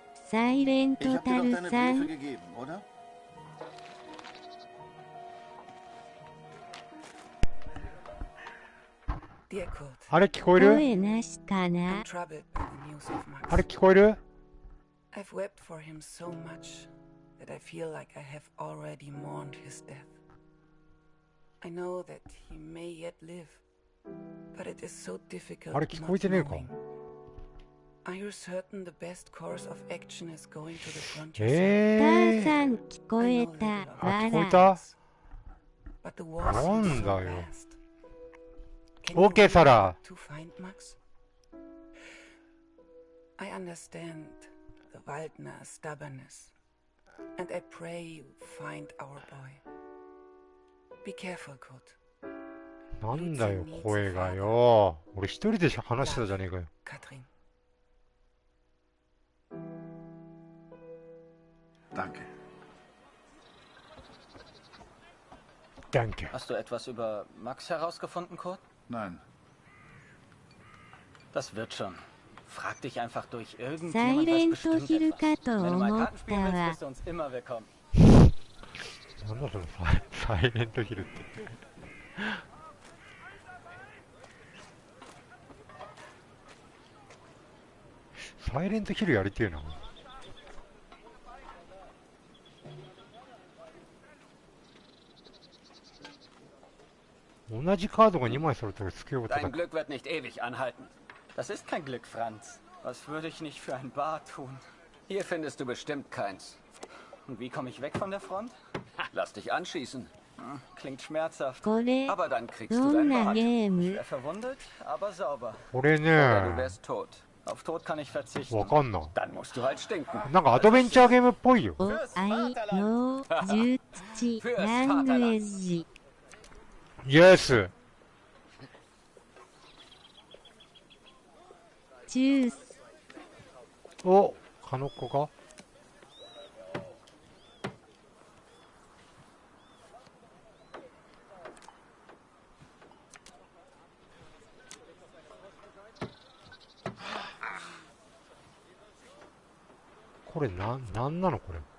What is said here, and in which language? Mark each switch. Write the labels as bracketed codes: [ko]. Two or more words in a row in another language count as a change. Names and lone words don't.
[ja] サイレン [de] Ich [ja] ト [de] habe [ja] タ [de] dir doch [ja] ル [de] deine [ja] さ [de] Briefe [ja] ん。 [de] gegeben, oder? [en] Dear Kurt, [ja] あれ聞こえる？声なしか [en] I'm [ja] な。 [en] troubled by the news of [ja] あれ [en] Max. [ja] 聞こえる？ [en] I've wept for him so much that I feel like I have already mourned his death. I know that he may yet live, but it is so difficult [ja] あれ聞こえ [en] not [ja] てねえか？ [en] knowing. Are you certain the best course of action is going to the front [ja] タえーさん聞こえた。あ、わ聞こえら。た？ [en] But the war [ja] なん [en] seems [ja] だ [en] so [ja] よ。 [en] vast. Can you [ja] OK、サ [en] really [ja] ラ。 [en] hope to find Max? I understand the Waldner stubbornness, and I pray you find our boy. Be careful, Kurt. [ja] なんだよ、声がよ。俺一人で話してたじゃねえかよ。 [de] Katrin. Danke. Danke. Hast du etwas über Max herausgefunden, Kurt? Nein. Das wird schon. Frag dich einfach durch [ja] サイ [de] irgendjemand [ja] レ [de] weiß [ja] ント [de] bestimmt [ja] ヒル [de] etwas. [ja] かと [de] Wenn du mal [ja] 思っ [de] Karten [ja] た [de] spielen willst, [ja] わ [de] bist。du uns immer willkommen. [ja] なんだそのサイレントヒルって。サイレントヒルやりてえな。同じカードが2枚揃ったらつけようと [de] Dein Glück wird nicht ewig anhalten. Das ist kein Glück, Franz. Was würde ich nicht für ein Bar tun? Hier findest du bestimmt keins. Und wie komme ich weg von der Front? Lass dich anschießen. Klingt schmerzhaft. [ja] これ、 [de] Aber dann kriegst [ja] ど [de] du [ja] ん [de] dein [ja] な [de] Bart. [ja] ゲー [de] Ich [ja] ム？ [de] wäre verwundet, aber sauber. [ja] これ [de] Oder du [ja] ね、 [de] wärst tot. Auf Tod kann ich verzichten. [ja] わかんない。 [de] Dann musst du halt stinken. [ja] なんかアドベンチャーゲームっぽいよ。おあいの術ラングエッジ。イエス。チュース。お、カノッコか？これなんなのこれ。